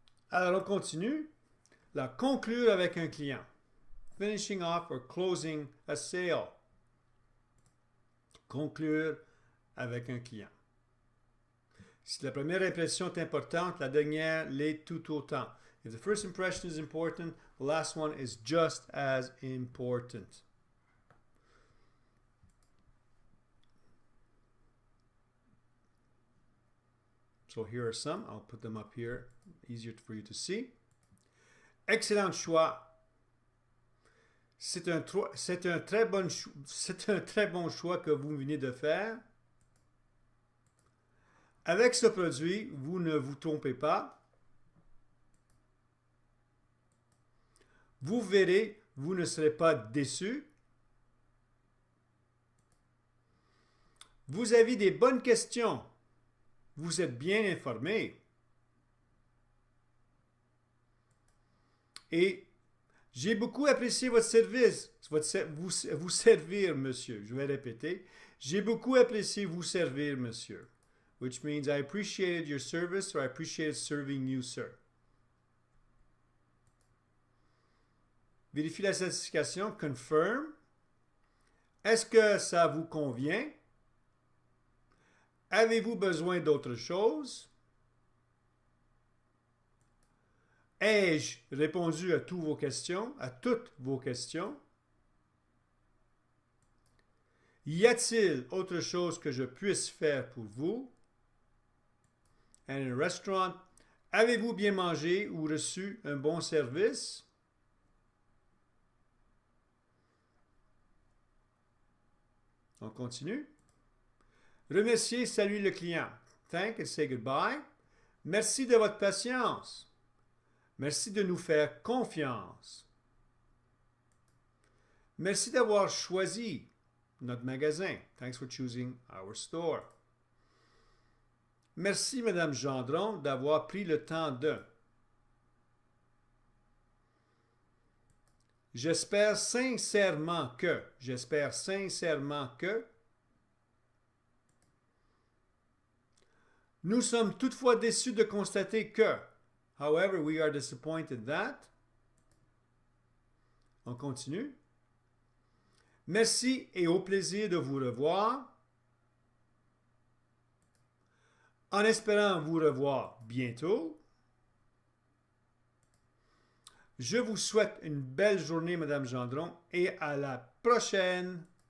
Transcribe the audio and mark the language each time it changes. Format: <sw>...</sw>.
<fr>Alors, on continue. La conclure avec un client.</fr> <en>Finishing off or closing a sale.</en> <fr>Conclure avec un client. Si la première impression est importante, la dernière l'est tout autant.</fr> <en>If the first impression is important, the last one is just as important. So here are some. I'll put them up here, easier for you to see.</en> <fr>Excellent choix. C'est un très bon choix que vous venez de faire. Avec ce produit, vous ne vous trompez pas. Vous verrez, vous ne serez pas déçus. Vous avez des bonnes questions. Vous êtes bien informé. Et j'ai beaucoup apprécié votre service. Vous servir, monsieur. Je vais répéter. J'ai beaucoup apprécié vous servir, monsieur.</fr> <en>Which means I appreciated your service or I appreciated serving you, sir.</en> <fr>Vérifie la satisfaction.</fr> <en>Confirm.</en> <fr>Est-ce que ça vous convient? Avez-vous besoin d'autre chose? Ai-je répondu à toutes vos questions? Y a-t-il autre chose que je puisse faire pour vous?</fr> <en>And in a restaurant,</en> <fr>avez-vous bien mangé ou reçu un bon service? On continue. Remercier, saluer le client.</fr> <en>Thank and say goodbye.</en> <fr>Merci de votre patience. Merci de nous faire confiance. Merci d'avoir choisi notre magasin.</fr> <en>Thanks for choosing our store.</en> <fr>Merci, Madame Gendron, d'avoir pris le temps de. J'espère sincèrement que. J'espère sincèrement que. Nous sommes toutefois déçus de constater que.</fr> <en>However, we are disappointed that.</en> <fr>On continue. Merci et au plaisir de vous revoir. En espérant vous revoir bientôt. Je vous souhaite une belle journée, Madame Gendron, et à la prochaine.</fr>